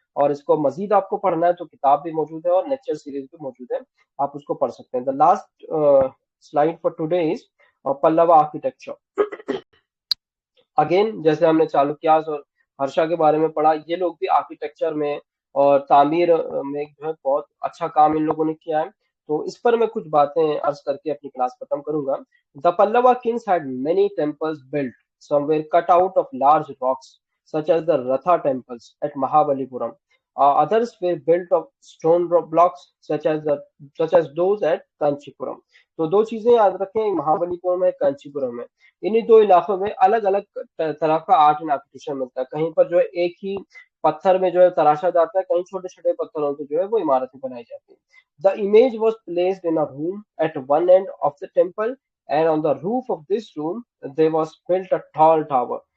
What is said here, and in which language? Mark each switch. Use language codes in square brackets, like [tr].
[hi] और इसको मजीद आपको पढ़ना है तो किताब भी मौजूद है, और लेक्चर सीरीज भी मौजूद है, आप उसको पढ़ सकते हैं। [en] The last slide for today is Pallava architecture. [hi] Again जैसे हमने चालुक्यास और हर्षा के बारे में पढ़ा, ये लोग भी आर्किटेक्चर में और तामीर में जो है बहुत अच्छा काम इन लोगों ने किया है। तो इस पर मैं कुछ बातें अर्ज करके अपनी क्लास खत्म करूंगा। [en] The Pallava kings had many temples built, some were cut out of large rocks such as the Ratha temples at Mahabalipuram. Others were built of stone blocks such as those at Kanchipuram. [hi] तो दो चीजें याद रखें, महाबलीपुरम है, कांचीपुरम है। इन्हीं दो इलाकों में अलग अलग तरह का आर्ट एंड आर्किटेक्चर मिलता है। कहीं पर जो है एक ही पत्थर में जो है तराशा जाता है, कहीं छोटे छोटे पत्थरों से जो है वो इमारतें बनाई जाती है। [en] The image was placed in a room at one end of the temple, and on the roof of this room there was built a tall tower.